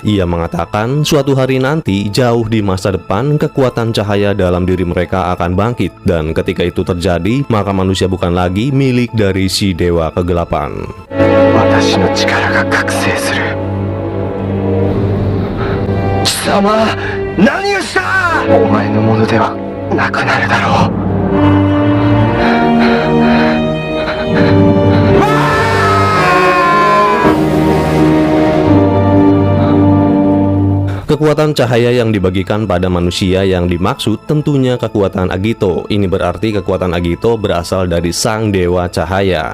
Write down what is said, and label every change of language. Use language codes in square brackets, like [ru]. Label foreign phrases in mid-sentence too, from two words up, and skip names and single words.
[id] Ia mengatakan suatu hari nanti, jauh di masa depan, kekuatan cahaya dalam diri mereka akan bangkit. Dan ketika itu terjadi, maka manusia bukan lagi milik dari si Dewa Kegelapan. [ja] 私の力が覚醒する。貴様、何をした！お前のものではなくなるだろう。 [id] Kekuatan cahaya yang dibagikan pada manusia yang dimaksud tentunya kekuatan Agito. Ini berarti kekuatan Agito berasal dari sang dewa cahaya.